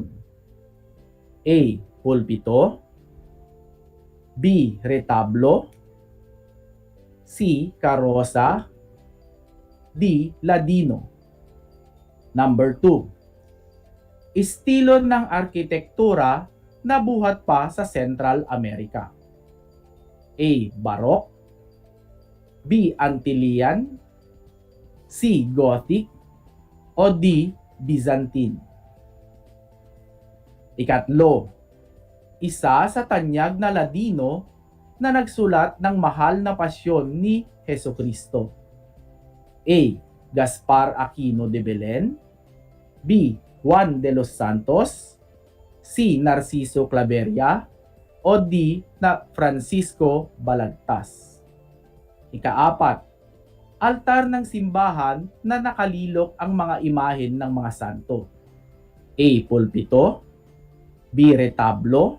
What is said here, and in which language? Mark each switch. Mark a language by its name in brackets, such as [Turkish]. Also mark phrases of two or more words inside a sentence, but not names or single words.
[Filipino] A. Pulpito. B. Retablo. C. Karosa. D. Ladino. Number 2. Estilo ng arkitektura na buhat pa sa Central America. A. Baroque. B. Antillean. C. Gothic. O D. Byzantine. Ikatlo, isa sa tanyag na Ladino na nagsulat ng mahal na pasyon ni Hesukristo. A. Gaspar Aquino de Belen. B. Juan de los Santos. C. Narciso Claveria. O D. na Francisco Balagtas. Ikaapat, altar ng simbahan na nakalilok ang mga imahen ng mga santo. A. Pulpito. B. Retablo.